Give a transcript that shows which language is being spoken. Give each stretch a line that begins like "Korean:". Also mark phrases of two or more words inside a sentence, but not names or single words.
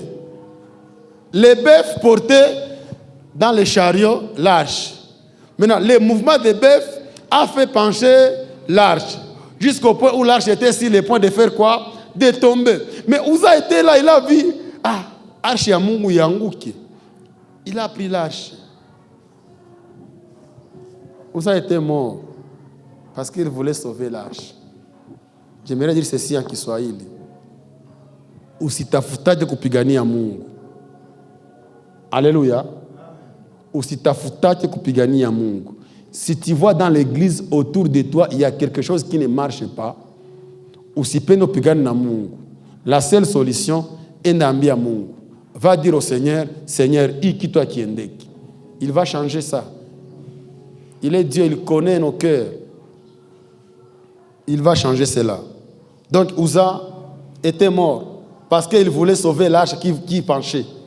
French: Les bœufs portaient dans les chariots l'arche. Maintenant, le mouvement des bœufs a fait pencher l'arche jusqu'au point où l'arche était sur le point de faire quoi? De tomber. Mais Uza était là, il a vu,
Swahili: arche ya Mungu yanguki.
French: Il a pris l'arche. Uza était mort parce qu'il voulait sauver l'arche. J'aimerais dire ceci en Kiswahili.
Swahili: Usitafutaje kupigania Mungu.
French: Alléluia.
Swahili: Usitafutaje kupigania Mungu.
French: Si tu vois dans l'église autour de toi, il y a quelque chose qui ne marche pas,
Swahili: usipende kupigana na Mungu.
French: La seule solution est d'
Swahili: ambia Mungu.
French: Va dire au Seigneur, Seigneur, hiki toi kiendeki. Il va changer ça. Il est Dieu, il connaît nos cœurs. Il va changer cela. Donc Uza était mort parce qu'il voulait sauver l'arche qui penchait.